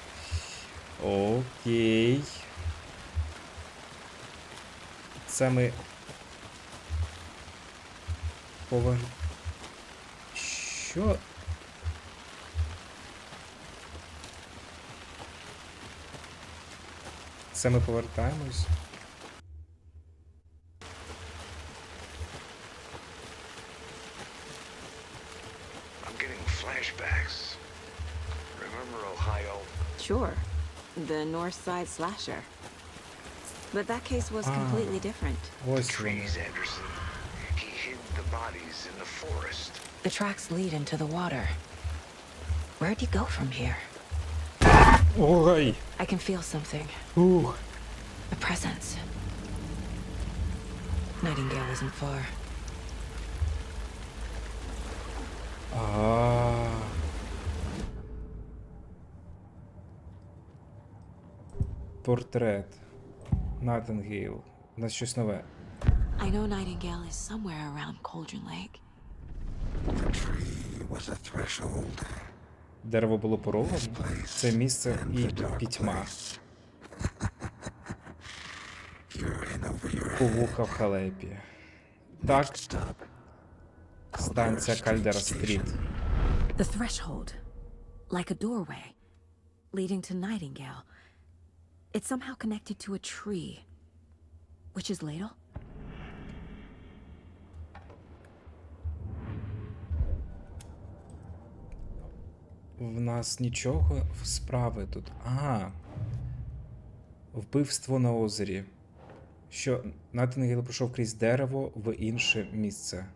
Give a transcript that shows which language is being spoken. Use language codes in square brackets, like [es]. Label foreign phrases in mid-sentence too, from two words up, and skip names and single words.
[uk] Окей. Це ми... Що? Це ми повертаємось. [en] I'm getting flashbacks. Remember Ohio? Sure. The North Side slasher. But that case was completely different. [uk] Ось вони. [en] Trees, Anderson. He hid the bodies in the forest. The tracks lead into the water. Where'd you go from here? Ой! I can feel something. Ух! A presence. Nightingale isn't far. [uk] Портрет. Найтингейл. У нас щось нове. [en] I know Nightingale is somewhere around Cauldron Lake. The tree was a threshold. [uk] Дерево було порогом. Це місце і пітьма. Повуха в халепі. Так. Станція Кальдера Стріт. [en] The threshold. Like a doorway. Leading to Nightingale. It's somehow connected to a tree. Which is ladle? [uk] В нас нічого справи тут. Ага. Вбивство на озері. Що Найтингейл пройшов крізь дерево в інше місце.